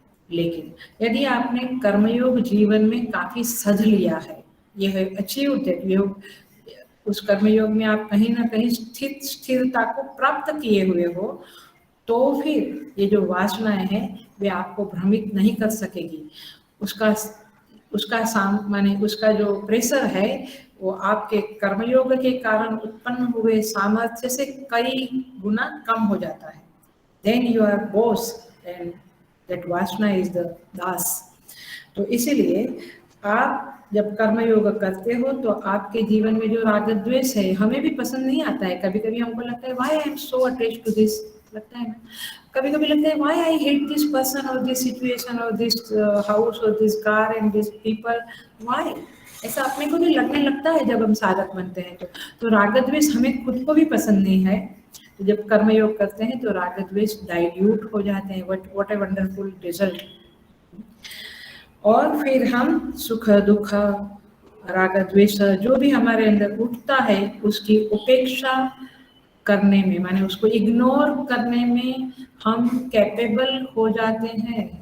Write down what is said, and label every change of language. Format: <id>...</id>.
<hi>लेकिन यदि आपने कर्मयोग जीवन में काफी सध लिया है, यह</hi> <en>achieve that yoga,</en> <hi>उस कर्मयोग में आप कहीं ना कहीं स्थिरता को प्राप्त किए हुए हो, तो फिर ये जो वासनाएं हैं वे आपको भ्रमित नहीं कर सकेगी। उसका माने उसका जो प्रेशर है वो आपके कर्मयोग के कारण उत्पन्न हुए सामर्थ्य से कई गुना कम हो जाता है।</hi> <en>Then you are boss and that vasana is the das.</en> <hi>तो इसीलिए आप जब कर्मयोग करते हो तो आपके जीवन में जो राग द्वेष है, हमें भी पसंद नहीं आता है। कभी कभी हमको लगता है</hi> <en>why I am so attached to this,</en> <hi>लगता है ना। कभी कभी लगता है</hi> <en>why I hate this person or this situation or this house or this car and this people, why,</en> <hi>ऐसा अपने को भी लगने लगता है जब हम साधक बनते हैं। तो राग द्वेष हमें खुद को भी पसंद नहीं है। तो जब कर्मयोग करते हैं तो राग द्वेष डाइल्यूट हो जाते हैं।</hi> <en>What a wonderful result.</en> <hi>और फिर हम सुख दुख राग द्वेष जो भी हमारे अंदर उठता है उसकी उपेक्षा करने में, माने उसको इग्नोर करने में हम कैपेबल हो जाते हैं।</hi>